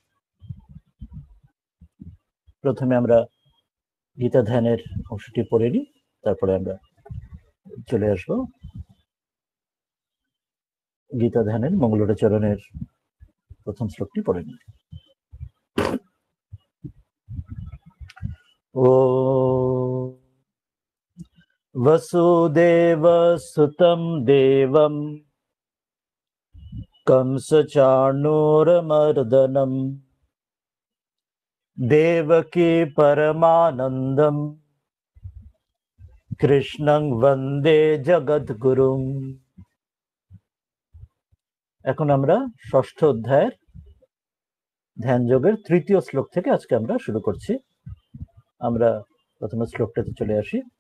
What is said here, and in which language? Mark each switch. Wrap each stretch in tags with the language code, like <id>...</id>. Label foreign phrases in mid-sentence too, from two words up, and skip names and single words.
<bn>প্রথমে আমরা গীতা ধ্যানের অংশটি পড়ে নিই, তারপরে আমরা চলে আসব গীতা ধ্যানের মঙ্গলাচরণের প্রথম শ্লোকটি পড়ে নিই।</bn> <sa>ও वसुदेव सुतं देवं कंसचाणूरमर्दनं देवकी परमानन्दं কৃষ্ণং বন্দে জগদ্গুরুং।</sa> <bn>এখন আমরা ষষ্ঠ অধ্যায়ের ধ্যান যোগের তৃতীয় শ্লোক থেকে আজকে আমরা শুরু করছি। আমরা প্রথমে শ্লোকটাতে চলে আসি।</bn>